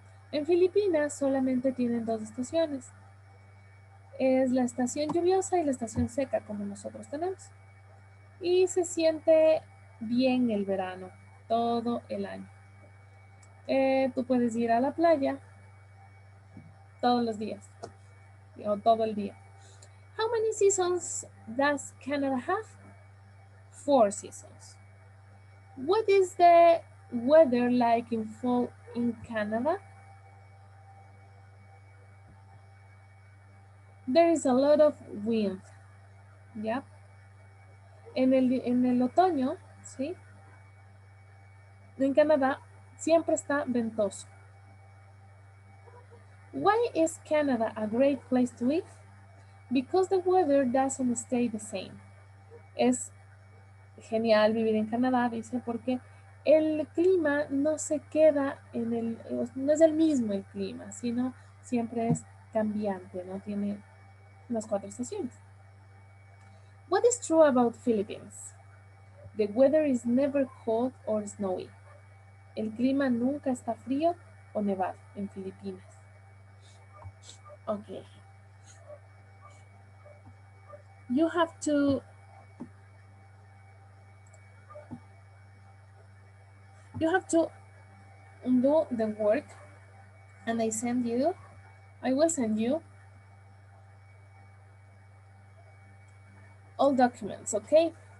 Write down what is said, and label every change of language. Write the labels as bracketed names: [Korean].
[Spanish] En Filipinas solamente tienen 2 estaciones. Es la estación lluviosa y la estación seca, como nosotros tenemos. Y se siente bien el verano, todo el año. Tú puedes ir a la playa todos los días, o todo el día. [English] How many seasons does Canada have? 4 seasons. What is the weather like in fall in Canada? There is a lot of wind. [Spanish] ¿Ya? En el otoño, ¿sí? En Canadá siempre está ventoso. [English] Why is Canada a great place to live? Because the weather doesn't stay the same. [Spanish] Es genial vivir en Canadá, dice, porque el clima no se queda no es el mismo el clima, sino siempre es cambiante, ¿no? Tiene las 4 estaciones. [English] What is true about Philippines? The weather is never cold or snowy. [Spanish] El clima nunca está frío o nevado en Filipinas. [English] Okay. You have to do the work, and I will send you all documents, okay?